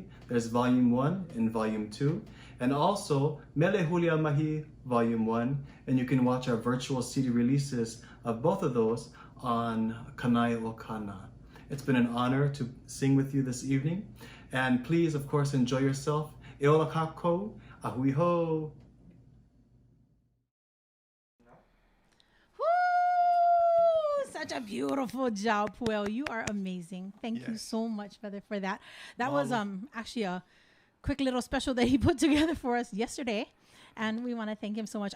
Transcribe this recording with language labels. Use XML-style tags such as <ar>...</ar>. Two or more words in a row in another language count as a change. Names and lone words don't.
<en>There's Volume 1 and Volume 2. And also Mele Hulia Mahi Volume 1. And you can watch our virtual CD releases of both of those on Kanai o Kana. It's been an honor to sing with you this evening. And please, of course, enjoy yourself.</en> <haw>E ola kako, ahui ho.</haw> <en>Woo! Such a beautiful job, Puyo. You are amazing. Thank you Yes. so much, brother, for that. That was Mahalo. actually a quick little special that he put together for us yesterday, and we want to thank him so much.</en>